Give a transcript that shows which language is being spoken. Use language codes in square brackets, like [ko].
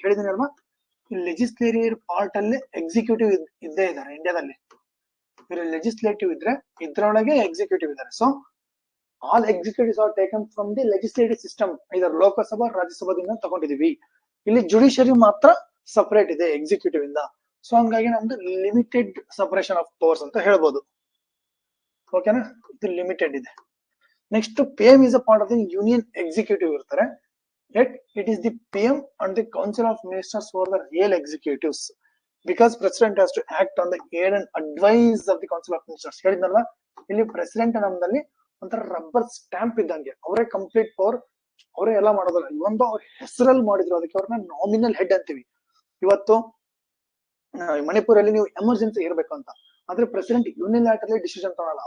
[kn] ಹೇಳಿದೀನಿ ಅಲ್ವಾ, legislative part ಅಲ್ಲಿ ಎಕ್ಸಿಕ್ಯೂಟಿವ್ ಇದ್ದೇ ಇದ್ದಾರೆ ಇಂಡಿಯಾದಲ್ಲಿ. ಲೆಜಿಸ್ಲೇಟಿವ್ ಇದ್ರೆ ಇದ್ರೊಳಗೆ ಎಕ್ಸಿಕ್ಯೂಟಿವ್ ಇದ್ದಾರೆ. So [en] all executives are taken from the legislative system, [kn] ಇದರ ಲೋಕಸಭಾ ರಾಜ್ಯಸಭಾದಿಂದ ತಗೊಂಡಿದೀವಿ. ಇಲ್ಲಿ ಜುಡಿಷರಿ ಮಾತ್ರ ಸಪರೇಟ್ ಇದೆ ಎಕ್ಸಿಕ್ಯೂಟಿವ್ ಇಂದ. ಸೊ ಹಂಗಾಗಿ ನಮ್ದು ಲಿಮಿಟೆಡ್ ಸಪರೇಷನ್ ಆಫ್ ಪವರ್ಸ್ ಅಂತ ಹೇಳ್ಬೋದು. ಓಕೆನಾ, ಇದು ಲಿಮಿಟೆಡ್ ಇದೆ. [en] next PM is a part of the union executive [kn] ಇರ್ತಾರೆ. [en] Yet it is the PM and the council of ministers who are the real executives, because president has to act on the aid and advice of the council of ministers. [kn] ಹೇಳಿದ್ನಲ್ಲ, ಇಲ್ಲಿ president ನಮ್ದಲ್ಲಿ ಒಂಥರ rubber stamp ಇದ್ದಂಗೆ, ಅವರೇ complete power, ಅವರೇ ಎಲ್ಲ ಮಾಡೋದಲ್ಲ. ಇವೊಂದು ಅವ್ರ ಹೆಸರಲ್ಲಿ ಮಾಡಿದ್ರು, ಅದಕ್ಕೆ ಅವ್ರನ್ನ ನಾಮಿನಲ್ ಹೆಡ್ ಅಂತೀವಿ. ಇವತ್ತು ಮಣಿಪುರಲ್ಲಿ ನೀವು ಎಮರ್ಜೆನ್ಸಿ ಇರಬೇಕು ಅಂತ, ಆದ್ರೆ ಪ್ರೆಸಿಡೆಂಟ್ ಯೂನಿಲ್ಯಾಟರಲಿ ಡಿಸಿಷನ್ ತಗೊಳಲ್ಲ.